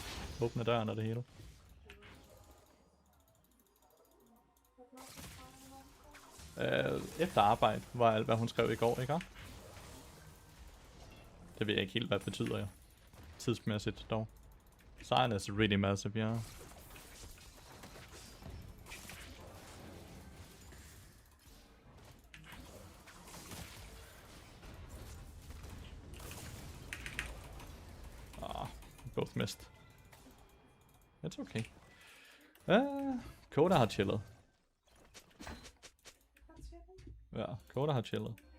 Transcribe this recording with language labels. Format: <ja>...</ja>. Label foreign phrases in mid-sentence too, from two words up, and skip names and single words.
<da>Åbne døren og det hele. Efter arbejde var alt, hvad hun skrev i går, ikke? Det ved jeg ikke helt, hvad det betyder, ja. Tidsmæssigt dog.</da> <en>Cyan is really massive, ja. Both missed. It's okay.</en> <da>Koda har chillet. Ja, Koda har chillet.</da>